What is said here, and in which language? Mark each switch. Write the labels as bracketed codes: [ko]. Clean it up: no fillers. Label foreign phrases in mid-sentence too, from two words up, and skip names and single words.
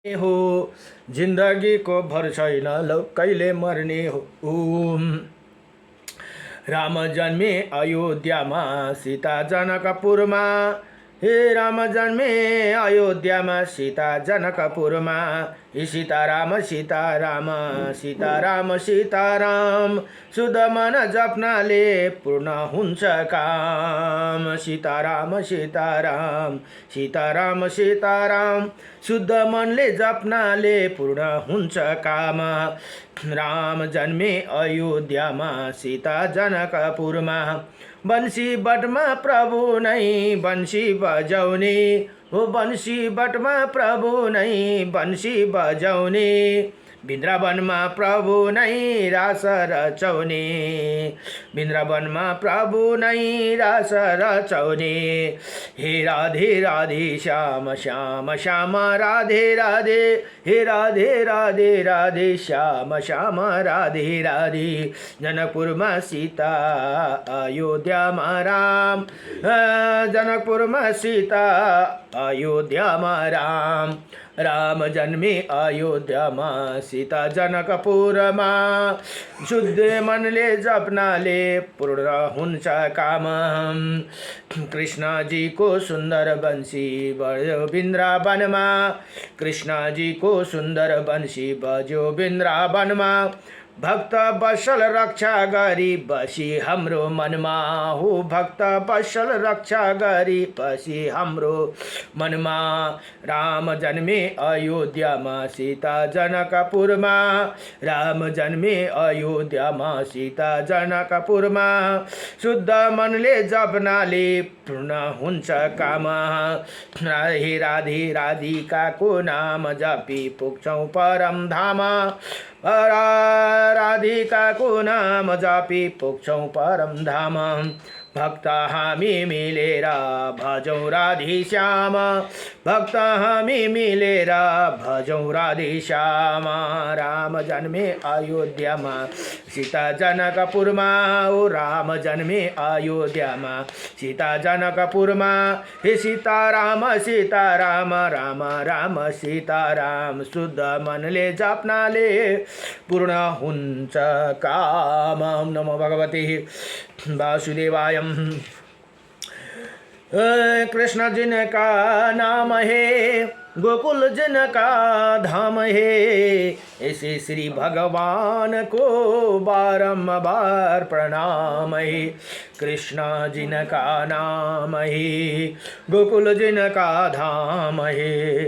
[ne] हो जिन्दगी को भर छैन लौ कहिले मर्ने हो। राम जन्मे अयोध्यामा सीता जनकपुरमा। हे राम जन्मे अयोध्यामा सीता जनकपुरमा। हे सीताराम सीताराम सीताराम सीताराम शुद्ध मन जप्नाले पूर्ण हुन्छ काम। सीताराम सीताराम सीताराम सीताराम शुद्ध मनले जप्नाले पूर्ण हुन्छ काम। राम जन्मे अयोध्यामा सीता जनकपुरमा। बंशी बटमा प्रभु नै बंशी बजाउने हो। बंशी बटमा प्रभु नै बंशी बजाउने। वृन्दावनमा प्रभु नै रास रचाउने। वृन्दावनमा प्रभु नै रास रचाउने। हे राधे राधे श्याम श्याम श्याम राधे राधे। हे राधे राधे राधे श्याम श्याम राधे राधे। जनकपुरमा सीता अयोध्यामा राम। जनकपुरमा सीता अयोध्यामा राम। राम जन्मे अयोध्यामा सीता जनकपुरमा। शुद्ध मनले जप्नाले पूर्ण हुन्छ काम। कृष्णजीको सुन्दर बंशी बज्यो वृन्दावनमा। कृष्णजीको सुन्दर बंशी बज्यो वृन्दावनमा। भक्त बसल रक्षा गरी बसी हाम्रो मनमा हो। भक्त बसल रक्षा गरी बसी हाम्रो मनमा। राम जन्मे अयोध्यामा सीता जनकपुरमा। राम जन्मे अयोध्यामा सीता जनकपुरमा। शुद्ध मनले जप्नाले पूर्ण हुन्छ काम। हे राधे राधिकाको नाम जपी पुग्छौँ परम धाम। राधिकाको नाम जपी पुग्छौँ परम धाम। भक्त हामी मिलेर भजौँ राधे श्याम। भक्त हामी मिलेर भजौँ राधे श्याम। राम जन्मे अयोध्यामा सीता जनकपुरमा। ओ राम जन्मे अयोध्यामा सीता जनकपुरमा। हे सीताराम सीताराम राम राम सीताराम शुद्ध मनले जप्नाले पूर्ण हुन्छ काम। [sa] नमो भगवते वासुदेवाय। [hi] कृष्ण जिनका नाम है गोकुल जिनका धाम है। ऐसे श्री भगवान को बारंबार प्रणाम है। कृष्ण जिनका नाम है गोकुल जिनका धाम है।